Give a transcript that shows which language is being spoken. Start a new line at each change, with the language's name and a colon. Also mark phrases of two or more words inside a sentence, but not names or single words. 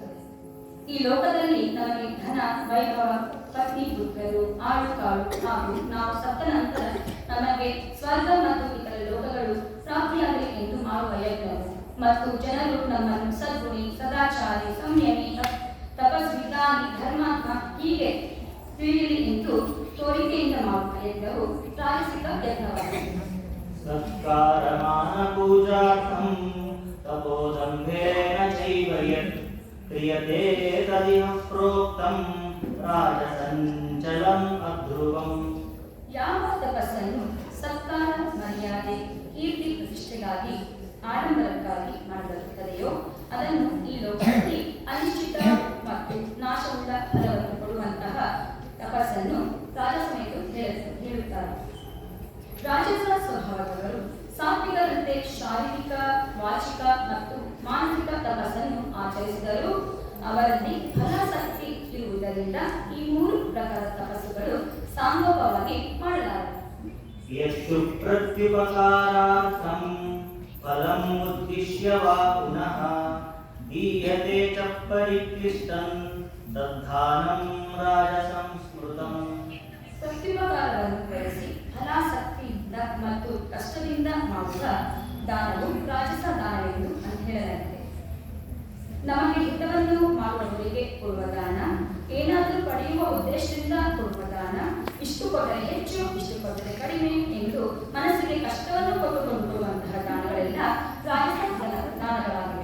Kannada: ಈ ಲೋಕದಲ್ಲಿ ನಮಗೆ ಧನ, ವೈಭವ, ಪತ್ನಿ, ಪುತ್ರರು, ಆಳು ಕಾಳು ಹಾಗೂ ನಾವು ಸತ್ತ ನಂತರ ನಮಗೆ ಸ್ವರ್ಗ ಮತ್ತು ಇತರ ಲೋಕಗಳು ಪ್ರಾಪ್ತಿಯಾಗಲಿ ಎಂದು ಮಾಡುವ ಯಜ್ಞವು ಮತ್ತು ಜನರು ನಮ್ಮನ್ನು ಸದ್ಗುಣಿ, ಸದಾಚಾರಿ, ಸಂಯಮಿ, ತಪಸ್ವಿ, ದಾನಿ, ಧರ್ಮಾತ್ಮ ಹೀಗೆ ತಿಳಿಯಲಿ ಎಂದು ತೋರಿಕೆಯಿಂದ ಮಾಡುವ ಯಜ್ಞವು ರಾಜಸಿಕ ಯಜ್ಞವಾಗಿದೆ.
Sanskrit: ಸತ್ಕಾರಮಾನ ಪೂಜಾರ್ಥಂ ತಪೋದಂಭೇನ ಚೈವ ಯತ್ ಕ್ರಿಯತೆ ತದಿಹ ಪ್ರೋಕ್ತಂ ರಾಜಸಂಚಲಂ ಅಧ್ರುವಂ.
Kannada: ಯಾವ ತಪಸ್ಸನ್ನು ಸತ್ಕಾರ, ಮರ್ಯಾದೆ, ಕೀರ್ತಿ ಪ್ರತಿಷ್ಠೆಗಾಗಿ, ಆಡಂಬರಕ್ಕಾಗಿ ಮಾಡಲಾಗುತ್ತದೆಯೋ ಅದನ್ನು ಈ ಲೋಕದಲ್ಲಿ ಅನಿಶ್ಚಿತ ಮತ್ತು ನಾಶವುಳ್ಳ ಫಲವನ್ನು ಕೊಡುವಂತಹ ತಪಸ್ಸನ್ನು ರಾಜಸವೆಂದು ಹೇಳುತ್ತಾರೆ. ರಾಜಸ ಸ್ವಭಾವದವರು ಸಾತ್ವಿಕರಂತೆ ಶಾರೀರಿಕ, ವಾಚಿಕ ಮತ್ತು ಮಾನಸಿಕ ತಪಸ್ಸನ್ನು ಆಚರಿಸಿದರೂ ಅವರಲ್ಲಿ ಫಲಾಸಕ್ತಿ ಇರುವುದರಿಂದ ಈ ಮೂರು ಪ್ರಕಾರದ ತಪಸ್ಸುಗಳು ಸಾಂಗೋಪವಾಗಿ ಮಾಡಲಾರದು.
Sanskrit: ಯಸ್ತು ಪ್ರತ್ಯುಪಕಾರಾರ್ಥಂ ಫಲಂ ಉದ್ದಿಶ್ಯ ವಾ ಪುನಃ ದೀಯತೆ ಚ ಪರಿಕ್ಲಿಷ್ಟಂ ತದ್ಧಾನಂ ರಾಜಸಂ ಸ್ಮೃತಂ.
Kannada: ಪ್ರತ್ಯುಪಕಾರವನ್ನು ಬಳಸಿ ಫಲಾಸಕ್ತಿಯಿಂದ ಮತ್ತು ಕಷ್ಟದಿಂದ ಮಾಡುವ ದಾನವು ರಾಜಸ ದಾನವೆಂದು ಹೇಳಲಾಗಿದೆ. ನಮಗೆ ಹಿತವನ್ನು ಮಾಡುವವರಿಗೆ ಕೊಡುವ ದಾನ, ಏನಾದರೂ ಪಡೆಯುವ ಉದ್ದೇಶದಿಂದ ಕೊಡುವ ದಾನ, ಇಷ್ಟು ಕೊಟ್ಟರೆ ಹೆಚ್ಚು, ಇಷ್ಟು ಕೊಟ್ಟರೆ ಕಡಿಮೆ ಎಂದು ಮನಸ್ಸಿಗೆ ಕಷ್ಟವನ್ನು ಕೊಟ್ಟುಕೊಂಡು ಕೊಡುವಂತಹ ದಾನಗಳೆಲ್ಲ ರಾಜಸ ದಾನಗಳಾಗಿವೆ.